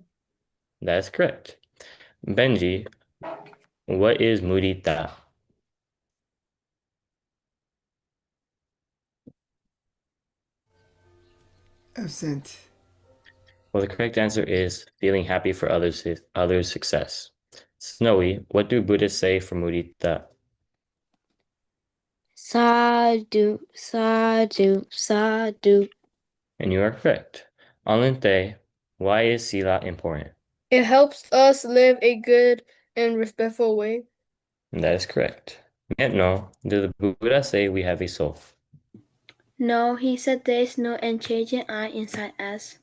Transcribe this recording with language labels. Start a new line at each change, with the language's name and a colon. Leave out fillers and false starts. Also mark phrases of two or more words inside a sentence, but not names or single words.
English: That is correct. Benji, what is mudita? Absent. Well, the correct answer is feeling happy for others' success. Snowy, what do Buddhists say for mudita?
Pali: Sadhu, sadhu, sadhu.
English: And you are correct. Alinte, why is sila important? It helps us live a good and respectful way. And that is correct. Metno, did the Buddha say we have a soul? No, he said there is no unchanging I inside us.